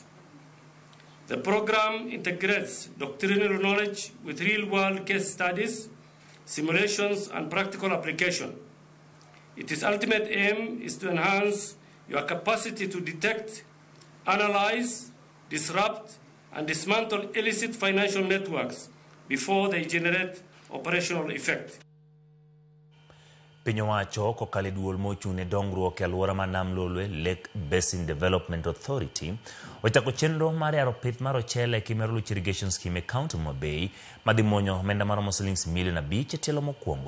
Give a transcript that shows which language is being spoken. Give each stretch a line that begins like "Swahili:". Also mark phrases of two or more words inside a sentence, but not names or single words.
English: The program integrates doctrinal knowledge with real-world case studies, simulations, and practical application. Its ultimate aim is to enhance your capacity to detect, analyze, disrupt, and dismantle illicit financial networks before they generate operational effect.
Luo (Kenya and Tanzania): Piny owacho kokalo duol mochune dongruok e alwora ma Nam Lolwe Lake Basin Development Authority ochako chenro mar yaro pith mar ochele Kimeru Irrigation Scheme e kaunti ma Bay madhi monyo omenda maromo shillings milion 5 e tielo mokwongo.